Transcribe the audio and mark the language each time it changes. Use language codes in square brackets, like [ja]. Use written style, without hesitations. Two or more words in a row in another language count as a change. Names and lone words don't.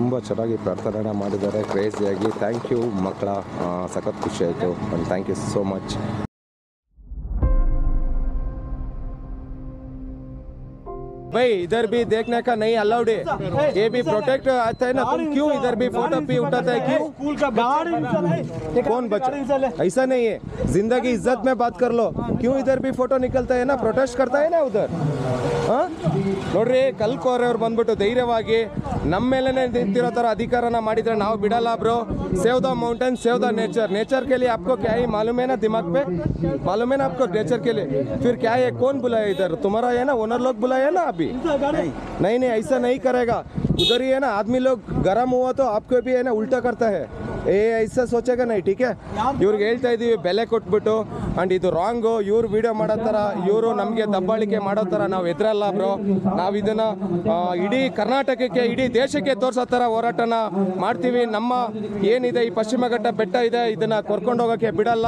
[kn] ಚೆನ್ನಾಗಿ ಪ್ರಾರ್ಥನೆನ ಮಾಡಿದ್ದಾರೆ ಕ್ರೇಜಿಯಾಗಿ. [en] thank you [kn] ಮಕ್ಕಳ, ಸಖತ್ ಖುಷಿ ಆಯಿತು [en] and thank you so much. [hi] भाई इधर भी देखने का नहीं अलाउड है, ये भी प्रोटेक्ट आता है ना, तुम क्यों इधर भी फोटो भी उठाता है? क्यों? स्कूल का कौन बच्चा? ऐसा नहीं है, जिंदगी इज्जत में बात कर लो. क्यों इधर भी फोटो निकलता है ना, प्रोटेस्ट करता है ना उधर. [kn] ನೋಡ್ರಿ ಕಲ್ಕೋರೆ ಅವ್ರು ಬಂದ್ಬಿಟ್ಟು ಧೈರ್ಯವಾಗಿ ನಮ್ಮ ಮೇಲೆನೆ ನಿಂತಿರೋ ಥರ ಅಧಿಕಾರನ ಮಾಡಿದ್ರೆ ನಾವು ಬಿಡಲ್ಲ ಬ್ರೋ. [en] save the mountain, save the nature. [hi] नेचर के लिए आपको क्या ही मालूम है ना, दिमाग पे मालूम है ना आपको नेचर के लिए. फिर क्या है, कौन बुलाया इधर? तुम्हारा है ना ओनर लोग बुलाया ना अभी? नहीं नहीं ऐसा नहीं करेगा. उधर ही है ना आदमी लोग गरम हुआ तो आपको भी है ना उल्टा करता है. ऐसा सोचेगा नहीं, ठीक है. [kn] ಇವ್ರಿಗೆ ಹೇಳ್ತಾ ಇದ್ದೀವಿ ಬೆಲೆ ಕೊಟ್ಬಿಟ್ಟು, ಆ್ಯಂಡ್ ಇದು ರಾಂಗು. ಇವ್ರು ವಿಡಿಯೋ ಮಾಡೋ ಥರ, ಇವರು ನಮಗೆ ದಬ್ಬಾಳಿಕೆ ಮಾಡೋ ಥರ ನಾವು ಎದುರಲ್ಲ ಬ್ರೋ. ನಾವು ಇದನ್ನು ಇಡೀ ಕರ್ನಾಟಕಕ್ಕೆ, ಇಡೀ ದೇಶಕ್ಕೆ ತೋರಿಸೋ ಥರ ಹೋರಾಟನ ಮಾಡ್ತೀವಿ. ನಮ್ಮ ಏನಿದೆ ಈ ಪಶ್ಚಿಮ ಘಟ್ಟ ಬೆಟ್ಟ ಇದೆ, ಇದನ್ನು ಕರ್ಕೊಂಡು ಹೋಗೋಕ್ಕೆ ಬಿಡಲ್ಲ.